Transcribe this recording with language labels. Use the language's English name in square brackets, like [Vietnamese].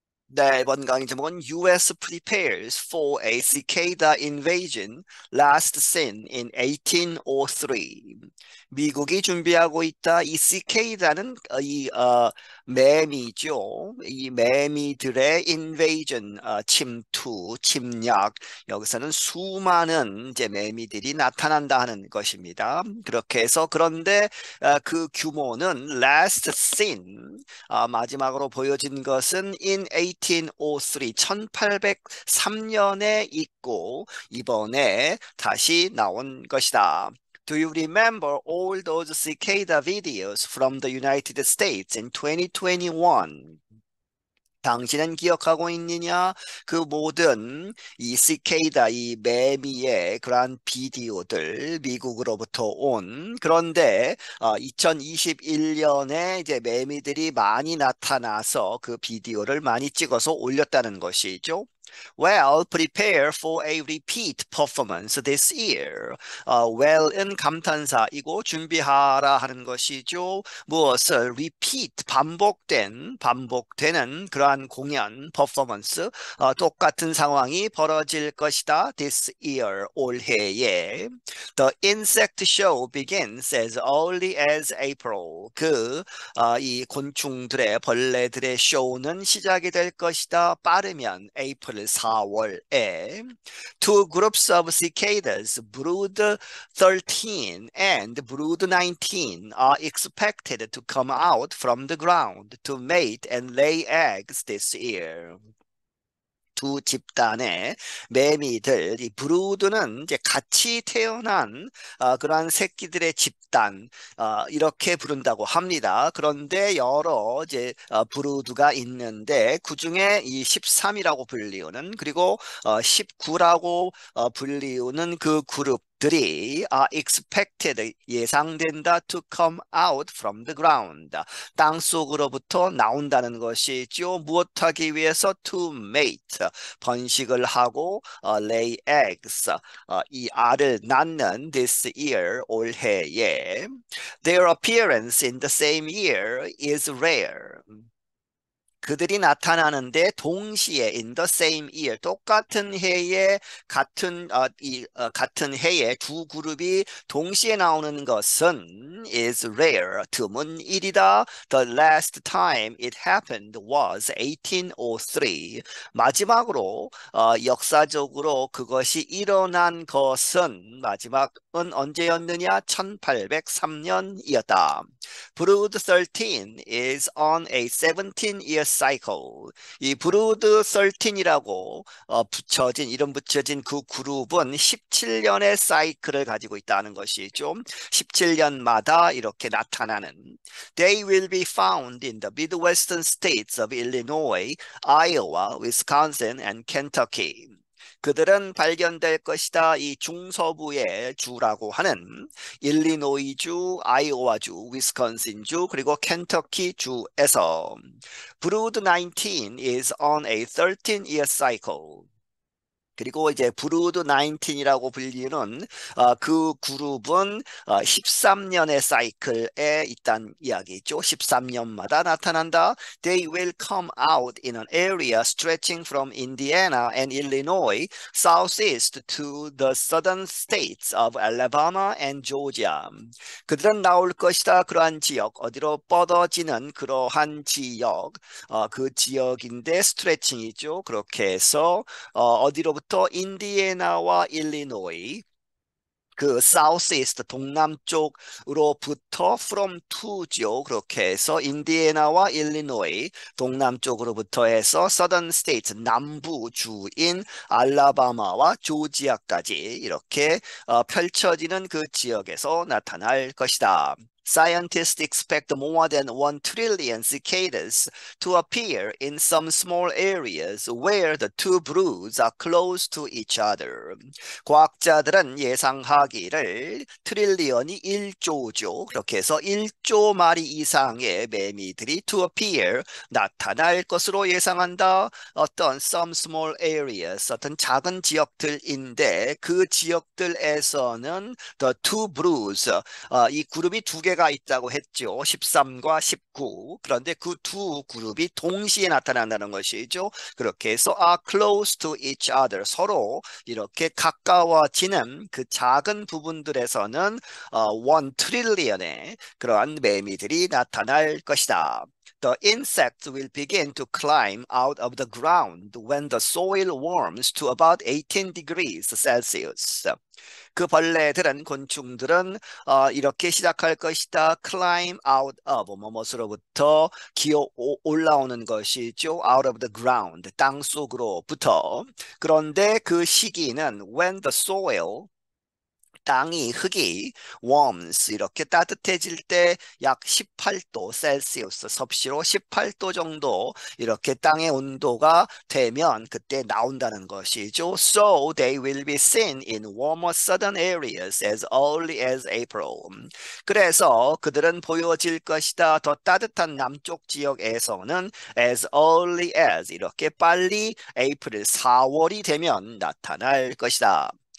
[Korean] 네, 이번 강의 제목은 [English] US prepares for a cicada invasion last seen in 1803. [Korean] 미국이 준비하고 있다. 이 cica다는 매미죠. 이 매미들의 invasion, 침투, 침략. 여기서는 수많은 이제 매미들이 나타난다 하는 것입니다. 그렇게 해서 그런데 그 규모는 [English] last seen [Korean] 마지막으로 보여진 것은 [English] in 1803, [Korean] 1803년에 있고 이번에 다시 나온 것이다. [English] Do you remember all those cicada videos from the United States in 2021? [Korean] 당신은 기억하고 있느냐? 그 모든 이 시케이다, 이 매미의 그러한 비디오들, 미국으로부터 온. 그런데 2021년에 이제 매미들이 많이 나타나서 그 비디오를 많이 찍어서 올렸다는 것이죠. [English] Well, prepare for a repeat performance this year. [Korean] well은 감탄사이고 준비하라 하는 것이죠. 무엇을 repeat 반복되는 그러한 공연 performance 똑같은 상황이 벌어질 것이다. [English] This year [Korean] 올해에 [English] The insect show begins as early as April. [Korean] 이 곤충들의 벌레들의 쇼는 시작이 될 것이다. 빠르면 에이프릴 4월에 [English] Two groups of cicadas, Brood 13 and Brood 19, are expected to come out from the ground to mate and lay eggs this year. [Korean] 두 집단의 매미들, 이 브루드는 이제 같이 태어난 그러한 새끼들의 집단, 이렇게 부른다고 합니다. 그런데 여러 이제 브루드가 있는데 그 중에 이 13이라고 불리우는 그리고 19라고 불리우는 그 그룹들이 [English] are expected [Korean] 예상된다 [English] to come out from the ground [Korean] 땅 속으로부터 나온다는 것이죠. 무엇하기 위해서 [English] to mate [Korean] 번식을 하고 [English] lay eggs [Korean] 이 알을 낳는 [English] this year [Korean] 올해에 [English] their appearance in the same year is rare. [Korean] 그들이 나타나는데 동시에 [English] in the same year [Korean] 똑같은 해에 같은 해에 두 그룹이 동시에 나오는 것은 [English] is rare [Korean] 드문 일이다. [English] The last time it happened was 1803. [Korean] 마지막으로 역사적으로 그것이 일어난 것은 마지막은 언제였느냐? 1803년이었다. [English] Brood 13 is on a 17-year cycle. [Korean] 이 브루드 13이라고 이름 붙여진 그 그룹은 17년의 사이클을 가지고 있다는 것이죠. 17년마다 이렇게 나타나는. [English] They will be found in the Midwestern states of Illinois, Iowa, Wisconsin, and Kentucky. [Korean] 그들은 발견될 것이다. 이 중서부의 주라고 하는 일리노이주, 아이오와주, 위스콘신주, 그리고 켄터키 주에서 [English] Brood 19 is on a 13-year cycle. [Korean] 그리고 이제 브루드 19이라고 불리는 그 그룹은 13년의 사이클에 있다는 이야기죠. 13년마다 나타난다. [English] They will come out in an area stretching from Indiana and Illinois southeast to the southern states of Alabama and Georgia. [Korean] 그들은 나올 것이다. 그러한 지역, 어디로 뻗어지는 그러한 지역, 그 지역인데 스트레칭이죠. 그렇게 해서 어디로부터 인디애나와 일리노이 그 사우스이스트 동남쪽으로부터 from to죠. 그렇게 해서 인디애나와 일리노이 동남쪽으로부터 해서 [English] southern states [Korean] 남부주인 알라바마와 조지아까지 이렇게 펼쳐지는 그 지역에서 나타날 것이다. [English] Scientists expect more than 1 trillion cicadas to appear in some small areas where the two broods are close to each other. [Korean] 과학자들은 예상하기를 트릴리언이 1조죠. 그렇게 해서 1조 마리 이상의 매미들이 [English] to appear [Korean] 나타날 것으로 예상한다. 어떤 [English] some small areas [Korean] 어떤 작은 지역들인데 그 지역들에서는 [English] the two broods [Korean] 이 그룹이 두 개가 벌레가 있다고 했죠. 13과 19. 그런데 그 두 그룹이 동시에 나타난다는 것이죠. 그렇게 해서 [English] are close to each other. [Korean] 서로 이렇게 가까워지는 그 작은 부분들에서는 1 트릴리언의 그러한 매미들이 나타날 것이다. [English] The insects will begin to climb out of the ground when the soil warms to about 18 degrees Celsius. [Korean] 그 벌레들은 곤충들은 이렇게 시작할 것이다. [English] Climb out of [Korean] 뭐뭐으로부터 기어 올라오는 것이죠. [English] Out of the ground [Korean] 땅 속으로부터. 그런데 그 시기는 [English] when the soil [Korean] 땅이 흙이 warms 이렇게 따뜻해질 때 약 18도 셀시우스 섭씨로 18도 정도 이렇게 땅의 온도가 되면 그때 나온다는 것이죠. [English] So they will be seen in warmer southern areas as early as April. [Korean] 그래서 그들은 보여질 것이다. 더 따뜻한 남쪽 지역에서는 [English] as early as [Korean] 이렇게 빨리 에이프릴 4월이 되면 나타날 것이다.